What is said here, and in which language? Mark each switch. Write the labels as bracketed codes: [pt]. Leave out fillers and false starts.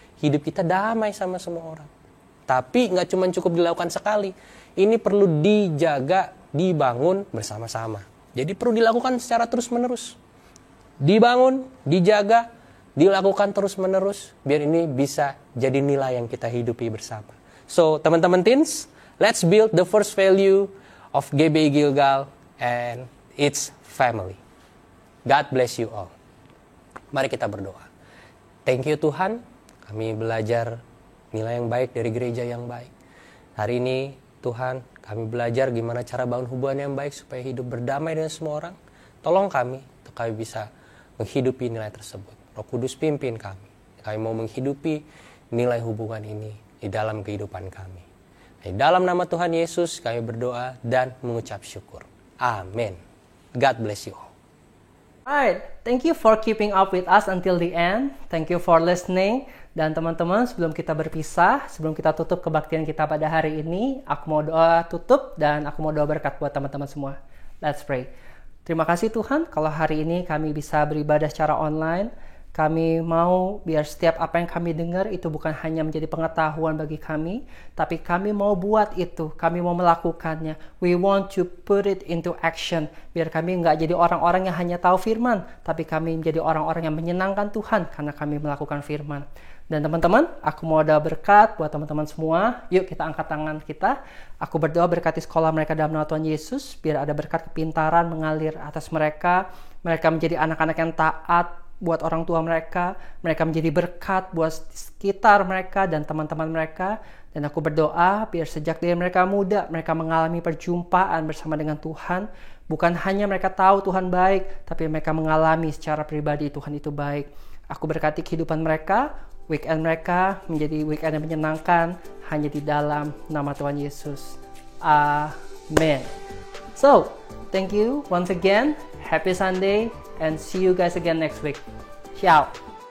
[id] Hidup kita damai sama semua orang. Tapi nggak cuma cukup dilakukan sekali. Ini perlu dijaga, dibangun bersama-sama. Jadi perlu dilakukan secara terus-menerus. Dibangun, dijaga, dilakukan terus-menerus. Biar ini bisa jadi nilai yang kita hidupi bersama. [en] So, [id] teman-teman teens, [en] let's build the first value of GBI Gilgal and its family. God bless you all. [id] Mari kita berdoa. [en] Thank you [id] Tuhan, kami belajar nilai yang baik dari gereja yang baik. Hari ini Tuhan, kami belajar gimana cara bangun hubungan yang baik supaya hidup berdamai dengan semua orang. Tolong kami untuk kami bisa menghidupi nilai tersebut. Roh Kudus pimpin kami. Kami mau menghidupi nilai hubungan ini di dalam kehidupan kami. Di dalam nama Tuhan Yesus kami berdoa dan mengucap syukur. Amin. [en] God bless you all. Alright, thank you for keeping up with us until the end. Thank you for listening. [id] Dan teman-teman, sebelum kita berpisah, sebelum kita tutup kebaktian kita pada hari ini, aku mau doa tutup dan aku mau doa berkat buat teman-teman semua. [en] Let's pray. [id] Terima kasih Tuhan, kalau hari ini kami bisa beribadah secara online. Kami mau biar setiap apa yang kami dengar itu bukan hanya menjadi pengetahuan bagi kami, tapi kami mau buat itu, kami mau melakukannya. [en] We want to put it into action. [id] Biar kami nggak jadi orang-orang yang hanya tahu firman, tapi kami menjadi orang-orang yang menyenangkan Tuhan karena kami melakukan firman. Dan teman-teman, aku mau doa berkat buat teman-teman semua. Yuk kita angkat tangan kita. Aku berdoa berkati sekolah mereka dalam nama Tuhan Yesus, biar ada berkat kepintaran mengalir atas mereka. Mereka menjadi anak-anak yang taat buat orang tua mereka menjadi berkat buat sekitar mereka dan teman-teman mereka. Dan aku berdoa biar sejak dari mereka muda, mereka mengalami perjumpaan bersama dengan Tuhan. Bukan hanya mereka tahu Tuhan baik, tapi mereka mengalami secara pribadi Tuhan itu baik. Aku berkati kehidupan mereka, weekend mereka menjadi weekend yang menyenangkan hanya di dalam nama Tuhan Yesus. [en] Amen. So, thank you once again. Happy Sunday. And see you guys again next week. Ciao.